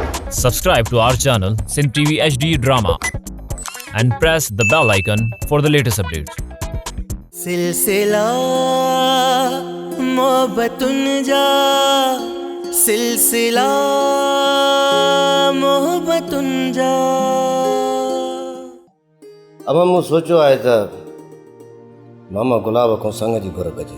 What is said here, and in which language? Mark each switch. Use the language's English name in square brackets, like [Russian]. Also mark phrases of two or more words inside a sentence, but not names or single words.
[English] Subscribe to our channel Sindh TV HD Drama and press the bell icon for the latest updates. [Sindhi] सिलसिला मोहब्बतुन जा सिलसिला मोहब्बतुन जा। अब मूं सोचियो आहे त मामा गुलाब खां संग जी घुर कजे।